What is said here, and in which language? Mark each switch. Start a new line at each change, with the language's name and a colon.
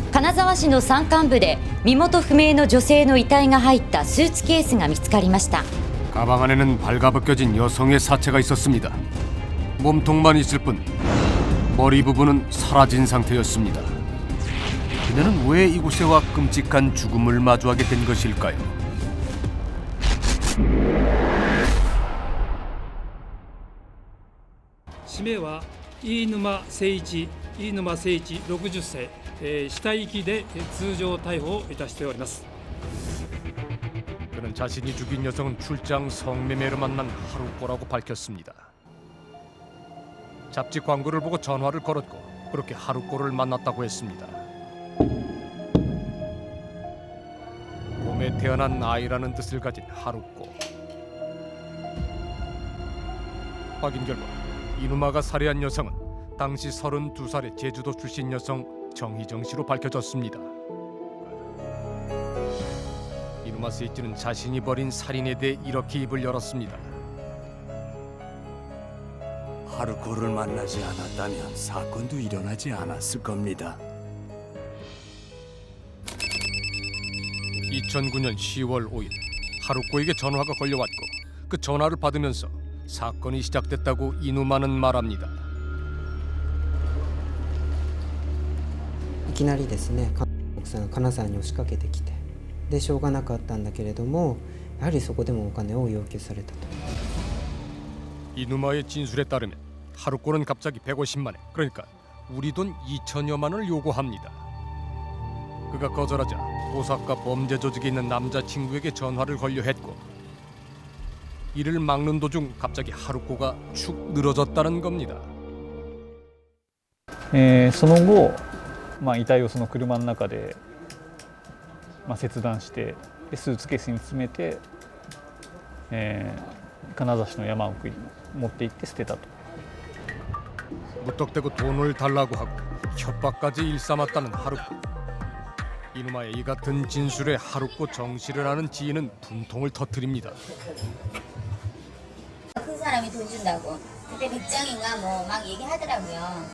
Japanese: 金沢市の山間部で身元不明の女性の遺体が入ったスーツケースが見つかりました。
Korean: 가방 안에는 발가벗겨진 여성의 사체가 있었습니다. 몸통만 있을 뿐 머리 부분은 사라진 상태였습니다. 그녀는 왜 이곳에 와 끔찍한 죽음을 마주하게 된 것일까요?
Japanese: 氏名は 飯沼誠一 60歳、死体遺棄で通常逮捕いたしております。
Korean: 그는 자신이 죽인 여성은 출장 성매매로 만난 하루꼬라고 밝혔습니다. 잡지 광고를 보고 전화를 걸었고 그렇게 하루꼬를 만났다고 했습니다. 봄에 태어난 아이라는 뜻을 가진 하루꼬. 확인 결과 이누마가 살해한 여성은 당시 32살의 제주도 출신 여성 정희정 씨로 밝혀졌습니다. 이누마 세이치는 자신이 벌인 살인에 대해 이렇게 입을 열었습니다. 하루코를 만나지 않았다면 사건도 일어나지 않았을 겁니다. 2009년 10월 5일 하루코에게 전화가 걸려왔고 그 전화를 받으면서 사건이 시작됐다고 이누마는 말합니다.
Japanese: いきなりですね、奥さんが金沢に押しかけてきて、でしょうがなかったんだけれども、やはりそこでもお金を要求されたと。
Korean: 이누마의 진술에 따르면 하루코는 갑자기 150만 원, 그러니까 우리 돈 2천여만 원을 요구합니다. 그가 거절하자 오사카 범죄 조직에 있는 남자친구에게 전화를 걸려 했고 이를 막는 도중 갑자기 하루코가 축 늘어졌다는 겁니다.
Japanese: その後、遺体をその車の中で、切断してでスーツケースに詰めて、金沢市の山奥に持って行って捨てたと。
Korean: 무턱대고 돈을 달라고 하고 협박까지 일삼았다는 하루코. 이누마의 이 같은 진술에 하루코 정씨를 아는 지인은 분통을 터뜨립니다. 큰 사람이 돈 준다고 그때 백장인가 뭐 막 얘기하더라고요.